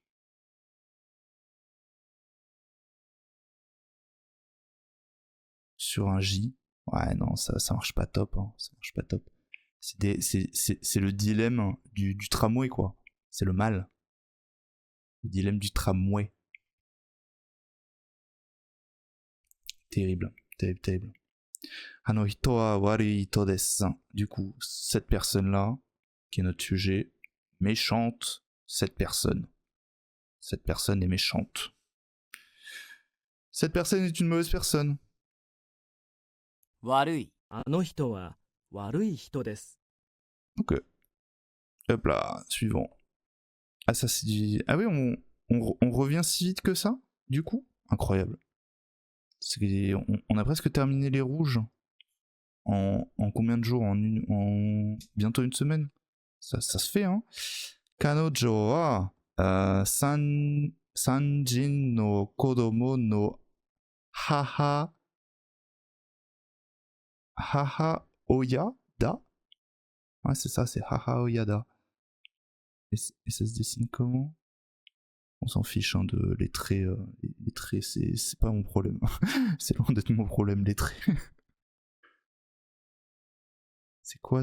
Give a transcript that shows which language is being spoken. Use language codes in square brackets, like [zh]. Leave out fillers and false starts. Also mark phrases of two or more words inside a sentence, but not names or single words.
[fr] Sur un J. Ouais, non, ça marche pas top. Hein. Ça marche pas top. C'est le dilemme du tramway, quoi. C'est le mal. Le dilemme du tramway. Terrible, terrible, terrible. [ja] あの人は悪い人です. [fr] Du coup, cette personne-là, qui est notre sujet, méchante, cette personne. Cette personne est méchante. Cette personne est une mauvaise personne. [ja] 悪い。あの人は悪い人です。 [fr] Ok. Hop là, suivant. Ah ça c'est du... Ah oui, on revient si vite que ça, du coup? Incroyable. On a presque terminé les rouges. En combien de jours? En bientôt une semaine? Ça se fait, hein? [ja] 彼女は三人の子供の母親だ. [fr] Ouais, c'est ça, c'est [ja] 母親だ. [fr] Et ça se dessine comment? On s'en fiche, hein, de les traits. Les traits, c'est pas mon problème. C'est loin d'être mon problème, les traits. C'est quoi?